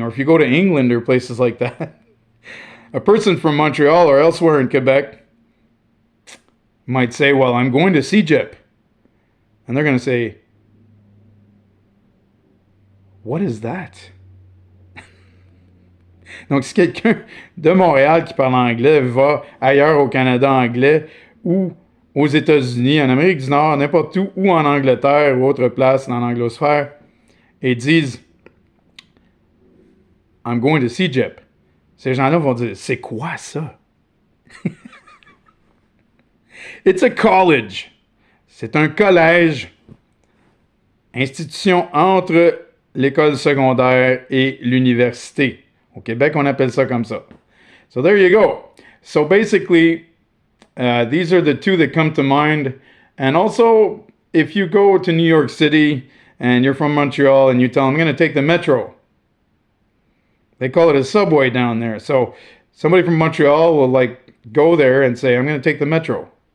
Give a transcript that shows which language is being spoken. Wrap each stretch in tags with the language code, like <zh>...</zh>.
<en>Or if you go to England or places like that, a person from Montreal or elsewhere in Quebec might say, well, I'm going to CEGEP. And they're going to say, what is that?</en> <fr>Donc, si quelqu'un de Montréal qui parle anglais va ailleurs au Canada anglais ou aux États-Unis, en Amérique du Nord, n'importe où, ou en Angleterre ou autre place dans l'anglosphère, et disent «</fr> <en>I'm going to CEGEP</en> <fr>», ces gens-là vont dire « C'est quoi ça? »</fr> <en>It's a college.</en> <fr>C'est un collège, institution entre l'école secondaire et l'université. Au Québec, on appelle ça comme ça.</fr> <en>So there you go. So basically, these are the two that come to mind. And also, if you go to New York City and you're from Montreal and you tell them, I'm going to take the metro. They call it a subway down there. So somebody from Montreal will like go there and say, I'm going to take the metro.</en>